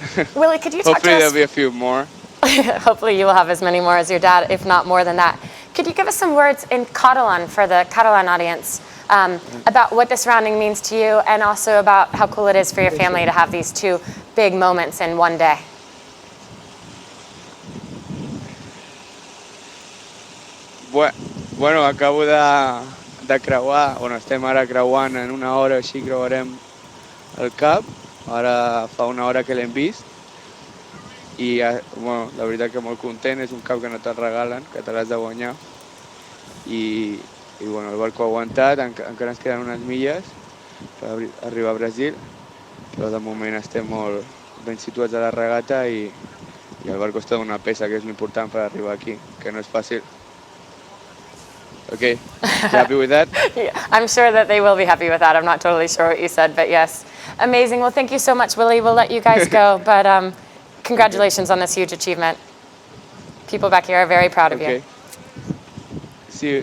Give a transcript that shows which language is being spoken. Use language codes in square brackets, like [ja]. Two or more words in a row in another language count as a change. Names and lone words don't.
[en] Willy, could you talk to us? Hopefully there'll be a few more. Hopefully you will have as many more as your dad, if not more than that. Could you give us some words in Catalan for the Catalan audience about what this rounding means to you, and also about how cool it is for your family to have these two big moments in one day? [ca] Bueno, acabo de creuar, bueno, estem ara creuant en una hora, així creuarem el Cap. Ara fa una hora que l'hem vist. I, bueno, la veritat que molt content, és un Cap que no te'l regalen, que te l'has de guanyar. I bueno, el barco ha aguantat, encara ens queden unes milles per arribar a Brasil, però de moment estem molt ben situats a la regata i el barco està d'una peça, que és l'important per arribar aquí, que no és fàcil. [en] Okay, happy with that? Yeah, I'm sure that they will be happy with that. I'm not totally sure what you said, but yes. Amazing. Well, thank you so much, Willy. We'll let you guys go, but congratulations on this huge achievement. People back here are very proud of you. See you.